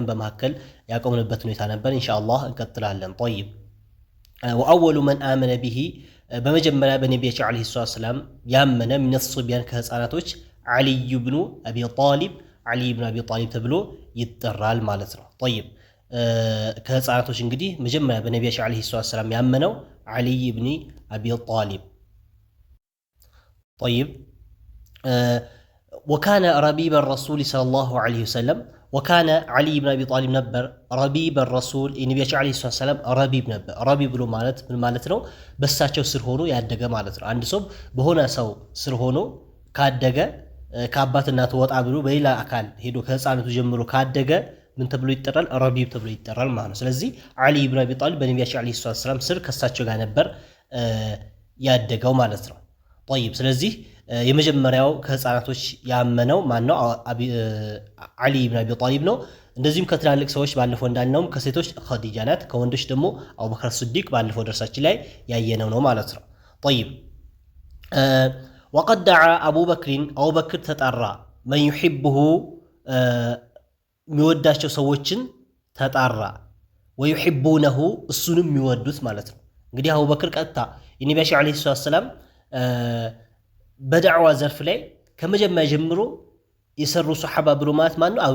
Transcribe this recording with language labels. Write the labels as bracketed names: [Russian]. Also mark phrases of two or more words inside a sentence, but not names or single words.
[Amharic] በመሐከል ያቆምንበት ሁኔታ ነበር። ኢንሻአላህ እንቀጥላለን። طيب [Arabic] وأول من آمن به [Amharic] በመጀመሪያ በነቢያችን [Arabic] عليه السلام [Amharic] ያመነ [Arabic] من الصبيان [Amharic] ከህፃናቶች አልይ ብኑ አቢ ጣሊብ አልይ ብኑ አቢ ጣሊብ ተብሎ ይጠራል ማለት ነው። طيب ከህፃናቶች እንግዲህ መጀመሪያ በነቢያችን [Arabic] عليه السلام [Amharic] ያመነው አልይ ብኑ አቢ ጣሊብ [Arabic] طيب وكان ربيب الرسول صلى الله عليه وسلم وكان علي بن ابي طالب نبر ربيب الرسول النبي عليه الصلاه والسلام ربيب نبر ربيب [Amharic] ብሎ ማለት ምን ማለት ነው? በሳቸው ስር ሆኖ ያደገ ማለት ነው። አንድ ሰው በሆነ ሰው ስር ሆኖ ካደገ ከአባትና ወጣ ብሎ በሌላ አካል ሄዶ ከህፃነቱ ጀምሮ ካደገ ምን ተብሎ ይጠራል? ረቢብ ተብሎ ይጠራል ማለት ነው። ስለዚህ አሊ ኢብኑ አቢ ጣሊብ በነቢያችን [Arabic] عليه السلام [Amharic] ስር ከሳቸው ጋር ነበር ያደገው ማለት ነው። طيب ስለዚህ የመጀመሪያው ከህፃናቶች ያመነው ማን ነው? አሊ ኢብኑ አቢ ጣሊብ ነው። እንደዚሁም ከትላልቅ ሰዎች ባለፈው እንዳልነው ከሴቶች ኸዲጃ ናት፣ ከወንዶች ደግሞ አቡበክር ሲዲቅ ባለፈው ደርሳችን ላይ ያየነው ነው ማለት ነው። طيب [Arabic] وقد دعا ابو بكر ابو بكر [Amharic] ተጣራ [Arabic] من يحبه [Amharic] የሚወዳቸው ሰዎችን ተጣራ ويحبونه እሱንም የሚወዱት ማለት ነው። እንግዲህ አቡበክር ቀጥታ የነቢያችን [Arabic] عليه السلام [Amharic] በዳዕዋ ዘርፍ ላይ ከመጀመሪያ ጀምሮ የሰሩ ሱሐባ ብሎ ማለት ማን ነው?